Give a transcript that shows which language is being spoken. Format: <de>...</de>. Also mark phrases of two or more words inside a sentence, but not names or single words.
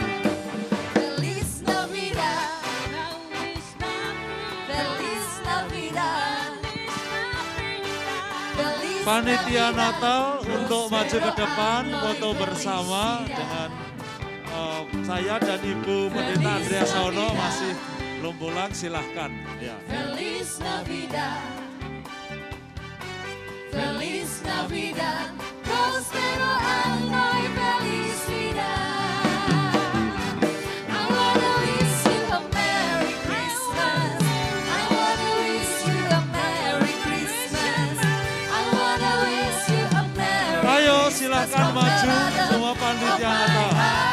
<es>Feliz Navidad. Feliz Navidad. Feliz</es> <id>Panitia</id> <es>Navidad.</es> <id>Natal untuk maju ke depan foto bersama dengan saya dan Ibu Pendeta Andrea Saono masih belum pulang, silahkan. Ya.</id> <es>Feliz Navidad. Feliz Navidad. Prospero año y felicidad.</es> <en>I wanna wish you a Merry Christmas. I wanna wish you a Merry Christmas. I wanna wish you a Merry</en> <id>Ayo</id> <en>Christmas</en> <id>silahkan</id> <en>from the</en> <id>maju</id> <en>bottom</en> <id>semua</id> <en>of</en> <id>panitia</id> <en>my</en> <id>Natal.</id> <en>heart.</en>